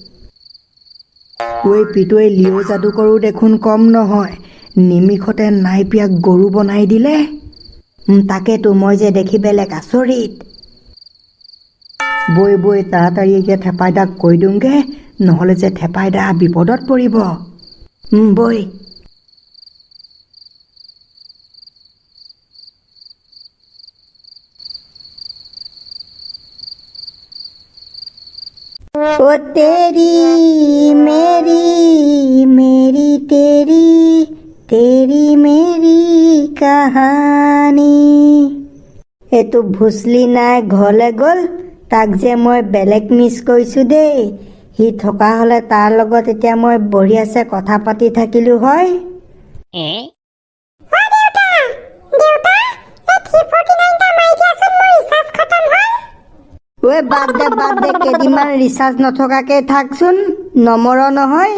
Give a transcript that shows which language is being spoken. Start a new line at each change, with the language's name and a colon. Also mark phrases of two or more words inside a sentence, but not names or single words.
Assamese: ঐ পিতৈ, লিঅ' যাদুকৰো দেখোন কম নহয়, নিমিষতে নাইপিয়াক গৰু বনাই দিলে। তাকেতো মই যে দেখি বেলেগ আচৰিত। বৈ তাড়াতাড়ি এতিয়া থেপাইদাক কৈ দিওঁগে, নহ'লে যে থেপাইদা বিপদত পৰিব।
Hindi: বৈ। ओ तेरी मेरी मेरी तेरी तेरी मेरी কাহানী।
Assamese: এইটো ভুচলি নাই ঘৰলৈ গ'ল, তাক যে মই বেলেগ মিছ কৰিছোঁ দেই। সি থকা হ'লে তাৰ লগত এতিয়া মই বঢ়িয়াছে কথা পাতি থাকিলোঁ হয়। ঐ বাদ দে কেইদিনমান ৰিচাৰ্জ নথকাকৈ থাকচোন, নমৰ নহয়।